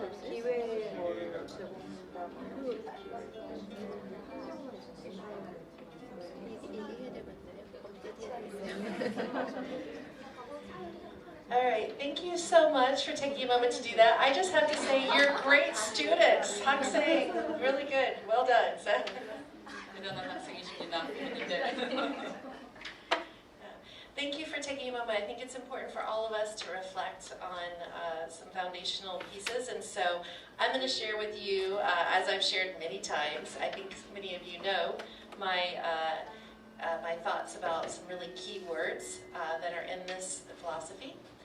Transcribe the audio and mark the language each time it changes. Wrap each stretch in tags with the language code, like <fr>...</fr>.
<ko>기회 뭐 제공한다. 얘기해야 되겠네. 업데이트 해야 되겠어요.</ko> <en>All right, thank you so much for taking a moment to do that. I just have to say, you're great students. Hakseng, really good. Well done.</en> <ko>대단한 학생이십니다, 부모님들.</ko> <en>Thank you for taking a moment. I think it's important for all of us to reflect on some foundational pieces. And so I'm going to share with you, as I've shared many times, I think many of you know, my thoughts about some really key words that are in this philosophy.</en>